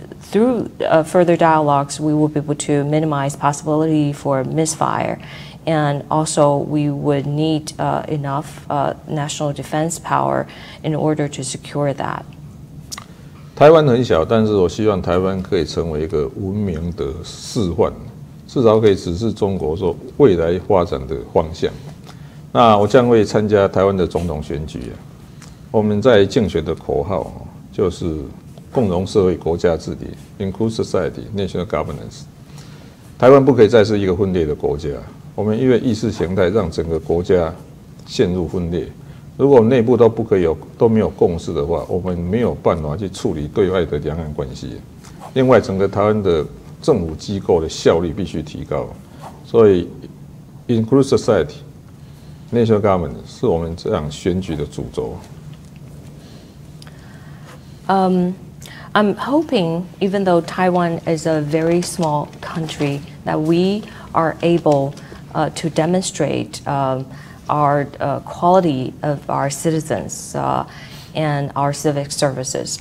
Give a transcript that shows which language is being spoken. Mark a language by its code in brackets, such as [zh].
[en] Through further dialogues, we will be able to minimize possibility for misfire. And also, we would need enough national defense power in order to secure that. [zh] 台湾很小，但是我希望台湾可以成为一个文明的示范，至少可以指示中国说未来发展的方向。那我将会参加台湾的总统选举我们在竞选的口号就是共荣社会、国家治理 [en] （Inclusive Society, National Governance）。 [zh] 台湾不可以再是一个分裂的国家。我们因为意识形态让整个国家陷入分裂。如果内部都没有共识的话，我们没有办法去处理对外的两岸关系。另外，整个台湾的政府机构的效率必须提高。所以 ， [en] Inclusive Society, National Government [zh] 是我们这样选举的主轴。 [en] I'm hoping, even though Taiwan is a very small country, that we are able to demonstrate our quality of our citizens and our civic services.